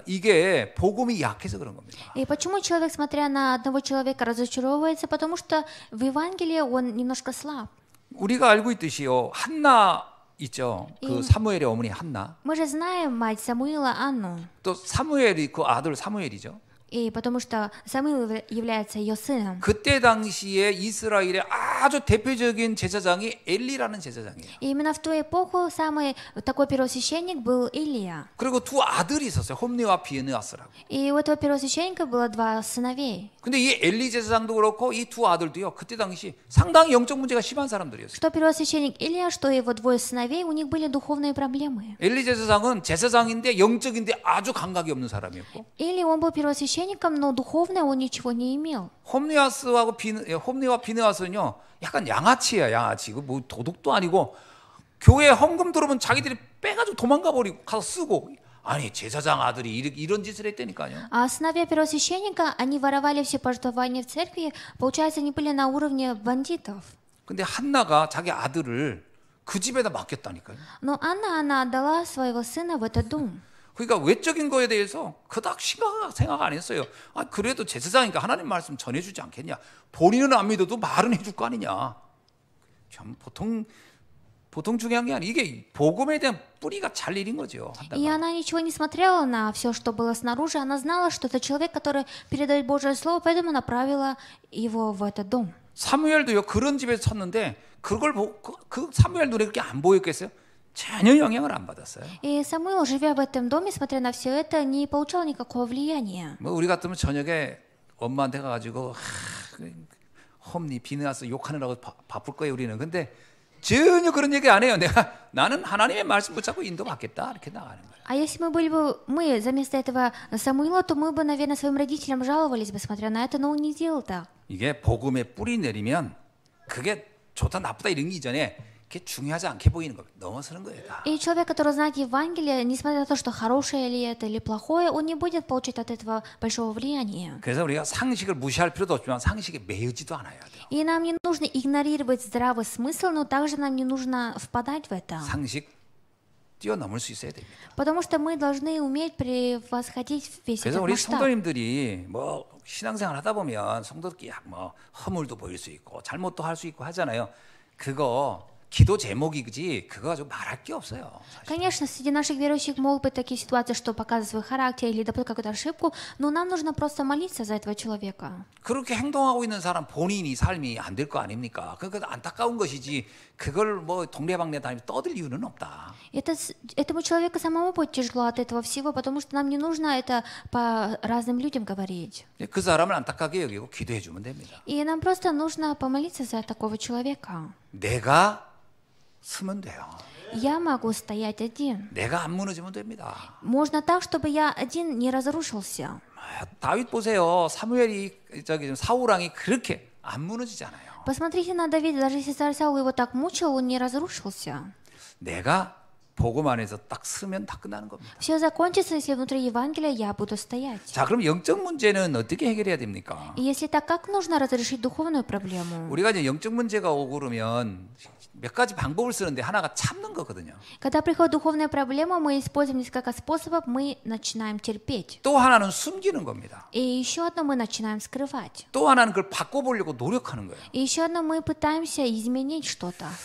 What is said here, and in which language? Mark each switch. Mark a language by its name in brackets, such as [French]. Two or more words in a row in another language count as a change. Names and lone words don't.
[Korean] 이게 복음이 약해서 그런 겁니다. [Russian] И почему человек, смотря на одного человека, разочаровывается? Потому что в Евангелии он немножко слаб. [Korean] 우리가 알고 있듯이요. 한나 있죠. 그 사무엘의 어머니 한나. [Russian] Мы же знаем мать Самуила Анну. [Korean] 또 사무엘이 그 아들 사무엘이죠. [Russian] И потому что Самуил является ее сыном. [Korean] 그때 당시에 이스라엘의 아주 대표적인 제사장이 엘리라는 제사장이에요. [Russian] И именно в ту эпоху самый такой первосвященник был Илия. [Korean] 그리고 두 아들이 있었어요. 홈리와 비느하스라고. [Russian] И у этого первосвященника было два сыновей. [Korean] 근데 이 엘리 제사장도 그렇고 이 두 아들도요. 그때 당시 상당히 영적 문제가 심한 사람들이었어요. [Russian] Что первосвященник Илия, что его двое сыновей, у них были духовные проблемы. [Korean] 엘리 제사장은 제사장인데 영적인데 아주 감각이 없는 사람이었고. [Russian] Или он был первосвященником, но духовно он ничего не имел. [Korean] 홈리와 비느하스는요. 약간 양아치야, 양아치. 뭐 도둑도 아니고 교회 헌금 들어오면 자기들이 빼가지고 도망가 버리고 가서 쓰고. 아니 제사장 아들이 이런 짓을 했다니까요. [Russian] А сыновья первосвященника, они воровали все пожертвования в церкви, получается, они были на уровне бандитов. [Korean] 근데 한나가 자기 아들을 그 집에다 맡겼다니까요. [Russian] Но она отдала своего сына в этот дом. [Korean] 그러니까 외적인 거에 대해서 그닥 심각하게 생각 안 했어요. 아, 그래도 제사장이니까 하나님 말씀 전해주지 않겠냐. 본인은 안 믿어도 말은 해줄 거 아니냐. 참 보통 중요한 게 아니에요. 이게 복음에 대한 뿌리가 잘 내린 거죠. [Russian] И она ничего не смотрела на все, что было снаружи. Она знала, что это человек, который передает Божье Слово, поэтому направила его в этот дом. [Korean] 사무엘도요. 그런 집에서 쳤는데 그걸 그 사무엘 눈에 그렇게 안 보였겠어요? 전혀 영향을 안 받았어요. [Russian] И Самуил, живя в этом доме, смотря на все это, не получал никакого влияния. [Korean] 뭐 우리 같으면 저녁에 엄마한테 가가지고 홈니 비누나서 욕하느라고 바쁠 거예요 우리는. 근데 전혀 그런 얘기 안 해요. 나는 하나님의 말씀 붙잡고 인도받겠다 이렇게 나가는 거예요. [Russian] А если мы были бы, мы вместо этого Самуила, то мы бы, наверное, своим родителям жаловались бы, смотря на это, но он не делал так. [Korean] 이게 복음에 뿌리 내리면 그게 좋다 나쁘다 이런 게 이전에 그게 중요하지 않게 보이는 겁니다. 넘어서는 거예요 다. [Russian] И человек, который знает Евангелие, несмотря на то, что хорошее ли это или плохое, он не будет получать от этого большого влияния. [Korean] 그래서 우리가 상식을 무시할 필요도 없지만 상식에 매이지도 않아야 돼요. [Russian] И нам не нужно игнорировать здравый смысл, но также нам не нужно впадать в это. [Korean] 상식 뛰어넘을 수 있어야 됩니다. [Russian] Потому что мы должны уметь превосходить весь [Korean] 그래서 [Russian] этот [Korean] 우리 [Russian] масштаб. [Korean] 성도님들이 뭐 신앙생활 하다 보면 성도끼리 뭐 허물도 보일 수 있고 잘못도 할 수 있고 하잖아요. 그거 기도 제목이지 그거 가지고 말할 게 없어요. 사실. [Russian] Конечно, среди наших верующих могут быть такие ситуации, что показывают свой характер или допустят какую-то ошибку, но нам нужно просто молиться за этого человека. [Korean] 그렇게 행동하고 있는 사람 본인이 삶이 안 될 거 아닙니까? 그러니까 안타까운 것이지 그걸 뭐 동네방네 다니면서 떠들 이유는 없다. [Russian] Этому человеку самому будет тяжело от этого всего, потому что нам не нужно это по разным людям говорить. [Korean] 그 사람을 안타깝게 여기고 기도해 주면 됩니다. [Russian] И нам просто нужно помолиться за такого человека. [Korean] 내가 서면 돼요. [Russian] Я могу стоять один. [Korean] 내가 안 무너지면 됩니다. [Russian] Можно так, чтобы я один не разрушился. [Korean] 다윗 보세요. 사울 왕이 그렇게 안 무너지잖아요. [Russian] Посмотрите на Давида, даже если царь Саул его так мучил, он не разрушился. [Korean] 내가 복음 안에서 딱 서면 다 끝나는 겁니다. [Russian] Все закончится, если внутри Евангелия я буду стоять. [Korean] 자, 그럼 영적 문제는 어떻게 해결해야 됩니까? [Russian] И если так, как нужно разрешить духовную проблему? [Korean] 우리가 이제 영적 문제가 오고 그러면 몇 가지 방법을 쓰는데 하나가 참는 거거든요. [Russian] Когда приходит духовная проблема, мы используем несколько способов, мы начинаем терпеть. [Korean] 또 하나는 숨기는 겁니다. [Russian] И еще одно мы начинаем скрывать. [Korean] 또 하나는 그걸 바꿔보려고 노력하는 거예요. [Russian] И еще одно мы пытаемся изменить что-то.